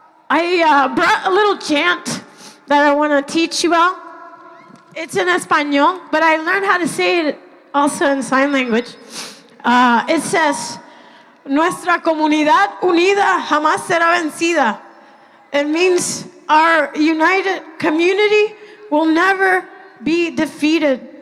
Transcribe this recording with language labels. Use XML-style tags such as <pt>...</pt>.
<en>I brought a little chant that I want to teach you all. It's in Espanol, but I learned how to say it also in sign language. It says,</en> <es>Nuestra comunidad unida jamás será vencida.</es> <en>It means our united community will never be defeated.</en>